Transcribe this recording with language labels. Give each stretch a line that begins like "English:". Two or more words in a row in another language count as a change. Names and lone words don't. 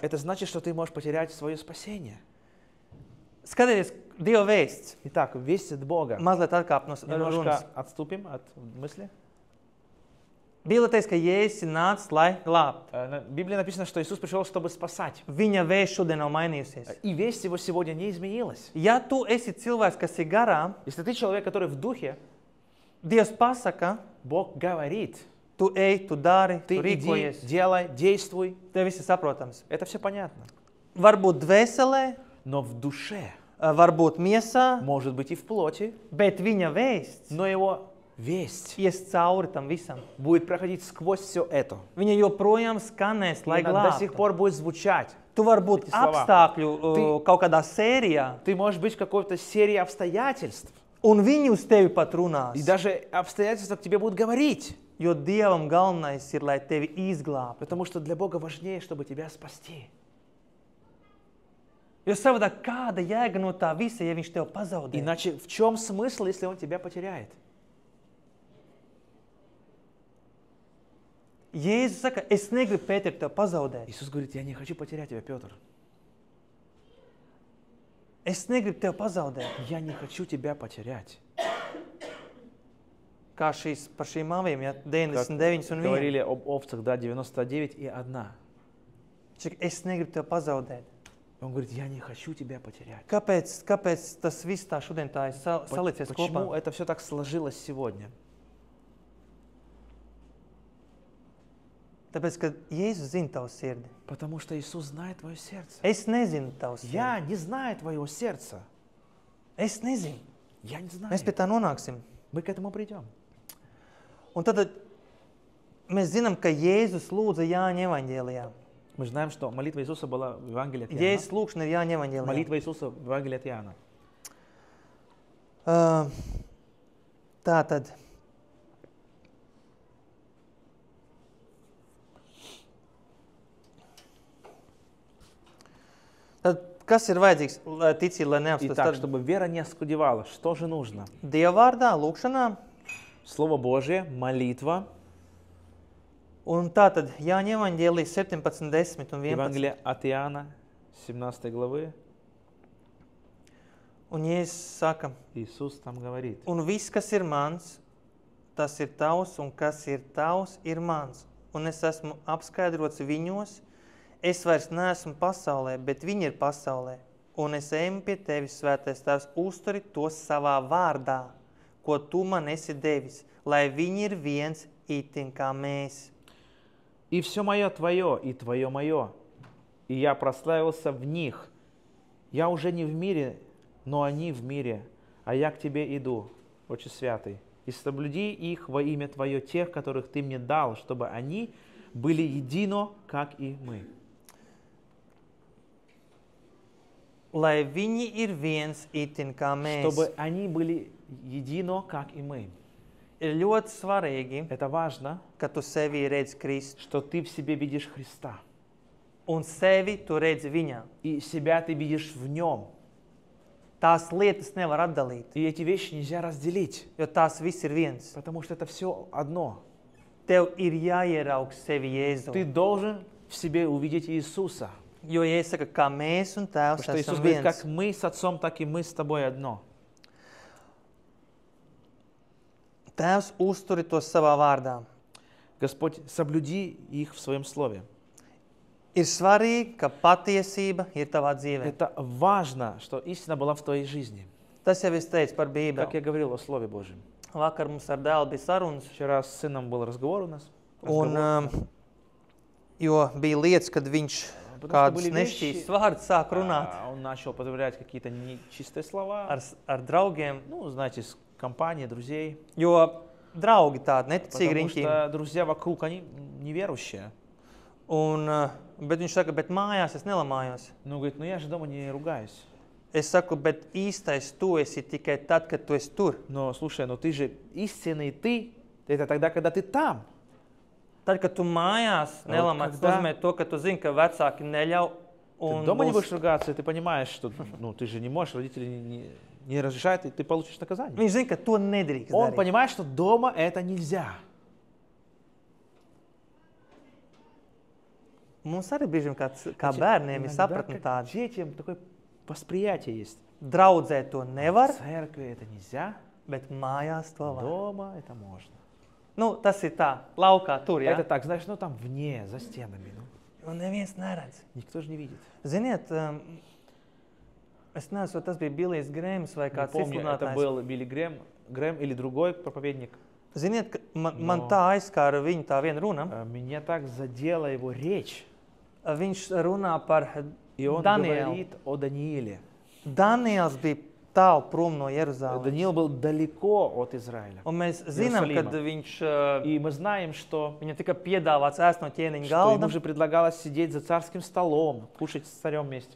Russian: Это значит, что ты можешь потерять свое спасение.
Latvian: Skatieties, Dieva vēsts.
Russian: Итак, весть от Бога.
Latvian: Mazliet atkāp no runas.
Russian: Немножко отступим от мысли.
Latvian: Bībelē teiks, ka Jēzus ir nācis, lai glābtu.
Russian: В Библии написано, что Иисус пришел, чтобы спасать.
Latvian: Viņa vēsts šodien nav mainījusies.
Russian: И весть его сегодня не изменилась.
Latvian: Ja tu esi cilvēks, kas ir garā,
Russian: Если ты человек, который в духе,
Latvian: Dievs pasaka,
Russian: Бог говорит,
Latvian: tu ej, tu dari,
Russian: ты
Latvian: tu
Russian: иди,
Latvian: rīkojies.
Russian: делай, действуй.
Latvian: Tev viss ir saprotams.
Russian: Это все понятно.
Latvian: Varbūt dvēselē,
Russian: Но в душе,
Latvian: varbūt miesā,
Russian: может быть и в плоти,
Latvian: bet viņa vēsts
Russian: но его весть
Latvian: ies cauri tam visam.
Russian: будет проходить сквозь все это.
Latvian: Viņa joprojām skanēs,
Russian: И
Latvian: lai
Russian: она до сих
Latvian: glābtu.
Russian: пор будет звучать.
Latvian: Tu vari būt
Russian: Эти слова.
Latvian: apstākļu kaut kādā sērijā,
Russian: Ты можешь быть в какой-то серии обстоятельств.
Latvian: un viņi uz tevi pat runās.
Russian: И даже обстоятельства к тебе будут говорить.
Latvian: Jo Dievam galvenais ir, lai tevi izglābtu.
Russian: Потому что для Бога важнее, чтобы тебя спасти.
Latvian: Jo savādāk kāda jēga no tā visa, ja viņš tev pazaudē?
Russian: Иначе в чем смысл, если Он тебя потеряет?
Latvian: Jēzus saka, es negribu Pēteru tev pazaudēt.
Russian: Иисус говорит, я не хочу потерять тебя, Петр.
Latvian: Es negribu tev pazaudēt.
Russian: Я не хочу тебя потерять.
Latvian: Kā par šīm avīm, ja 99 un 1.
Russian: Говорили об овцах, да, 99 и 1.
Latvian: Čak, es negribu tev pazaudēt.
Russian: Он говорит, я не хочу тебя потерять.
Latvian: Kāpēc tas viss tā šodien tā ir salicies
Russian: Почему
Latvian: kopā?
Russian: это все так сложилось сегодня?
Latvian: Tāpēc, ka Jēzus zina tavu sirdi.
Russian: Потому что Иисус знает твое сердце.
Latvian: Es nezinu tavu sirdi.
Russian: Я не знаю твоего сердца.
Latvian: Es nezinu.
Russian: Я не знаю.
Latvian: Mēs pie tā nonāksim.
Russian: Мы к этому придем.
Latvian: Un tad mēs zinām, ka Jēzus lūdza Jāņa evaņģēlijā.
Russian: Мы знаем, что молитва Иисуса была в Евангелии от Иоанна.
Latvian: Jēzus lūkšana ir Jāņa evaņģēlijā.
Russian: Молитва Иисуса в Евангелии от Иоанна.
Latvian: Tātad. Tad, kas ir vajadzīgs, lai ticība, lai neapstātos?
Russian: Итак, чтобы вера не оскудевала, что же нужно?
Latvian: Dieva vārdā, lūkšanā.
Russian: Слово Божие, молитва.
Latvian: Un tātad Jāņa evaņģēlijas 17, 10 un 11.
Russian: Евангелие от Иоанна, 17 главы.
Latvian: Un Jēzus saka,
Russian: Иисус там говорит.
Latvian: un viss, kas ir mans, tas ir tavs, un kas ir tavs, ir mans. Un es esmu apskaidrots viņos, es vairs neesmu pasaulē, bet viņi ir pasaulē. Un es eju pie tevis, svētais tēvs, uzturi to savā vārdā, ko tu man esi devis, lai viņi ir viens itin kā mēs.
Russian: И все мое твое, и твое мое. И я прославился в них. Я уже не в мире, но они в мире. А я к тебе иду, Отче Святый. И соблюди их во имя Твое, тех, которых Ты мне дал, чтобы они были едино, как и мы.
Latvian: Lai viņi ir viens itin kā mēs.
Russian: Чтобы они были едино, как и мы.
Latvian: Ir ļoti svarīgi,
Russian: Это важно,
Latvian: ka tu sevi redzi Kristu.
Russian: что ты в себе видишь Христа.
Latvian: Un sevi tu redzi viņā.
Russian: И себя ты видишь в Нем.
Latvian: Tās lietas nevar atdalīt,
Russian: И эти вещи нельзя разделить,
Latvian: jo tās viss ir viens.
Russian: потому что это все одно.
Latvian: Tev ir jāieraug sevi Jēzu.
Russian: Ты должен в себе увидеть Иисуса.
Latvian: Jo Jēzus saka, kā mēs un Tēvs
Russian: Потому что Иисус
Latvian: esam
Russian: говорит,
Latvian: viens.
Russian: как мы с Отцом, так и мы с тобой одно.
Latvian: Tēvs uzturi to savā vārdā.
Russian: Господь, соблюди их в своем слове.
Latvian: Ir svarīgi, ka patiesība ir tavā dzīvē.
Russian: Это важно, что истина была в твоей жизни.
Latvian: Tas jau es teicu par
Russian: Как
Latvian: Bībeli.
Russian: я говорил о Слове Божьем.
Latvian: Vakar mums ar dēlu bija sarunas,
Russian: Вчера с сыном был разговор у нас.
Latvian: un, jo bija lietas, kad viņš
Russian: Потому что
Latvian: kādus
Russian: были
Latvian: nešķīs
Russian: вещи,
Latvian: vārdus sāk runāt
Russian: он начал употреблять какие-то нечистые слова.
Latvian: ar draugiem,
Russian: Ну, знаете, с компанией, друзей.
Latvian: jo draugi tādi neticīgi
Russian: Потому
Latvian: riņķi.
Russian: что друзья вокруг, они неверующие.
Latvian: Bet viņš saka, bet mājās es nelamājos.
Russian: Ну, говорит, ну я же дома не ругаюсь.
Latvian: Es saku, bet īstais tu esi tikai tad, kad tu esi tur.
Russian: Но, слушай, ну ты же истинный ты, это тогда, когда ты там.
Latvian: Tad, kad tu mājās nelamāts, nozīmē to, ka tu zini, ka vecāki neļauj.
Russian: Ты дома не будешь ругаться, и ты понимаешь, что ну, ты же не можешь, родители не разрешают, и ты получишь наказание.
Latvian: Viņš zina, ka to nedrīkst
Russian: Он
Latvian: darīt.
Russian: понимает, что дома это нельзя.
Latvian: Mums arī brīžiem kā bērniem ir sapratni
Russian: Иногда
Latvian: tāda.
Russian: детям такое восприятие есть.
Latvian: Draudzē to
Russian: В
Latvian: nevar,
Russian: церкви это нельзя,
Latvian: bet mājās to var.
Russian: дома это можно.
Latvian: Nu, tas ir tā, laukā tur, ja?
Russian: Это так, знаешь, ну там вне, за стенами. Ну,
Latvian: Un neviens neredz.
Russian: никто же не видит.
Latvian: Ziniet, es nezinu, vai tas bija Bilijs Grēms vai
Russian: Не
Latvian: kāds
Russian: помню, это
Latvian: izsludinātājs.
Russian: был Билли Грэм или другой проповедник.
Latvian: Ziniet, ka man No. tā aizskāra viņa tā viena runa.
Russian: Меня так задела его речь.
Latvian: Viņš runā par
Russian: И он
Latvian: Danielu.
Russian: говорит о Данииле.
Latvian: Daniels bija tālu prom no Jeruzalemes.
Russian: Даниил был далеко от Израиля.
Latvian: Un mēs zinām, ka Jeruzalima. viņš,
Russian: И мы знаем, что
Latvian: viņam tika piedāvāts ēst no ķēniņa
Russian: ему
Latvian: galda.
Russian: же предлагалось сидеть за царским столом, кушать с царем вместе.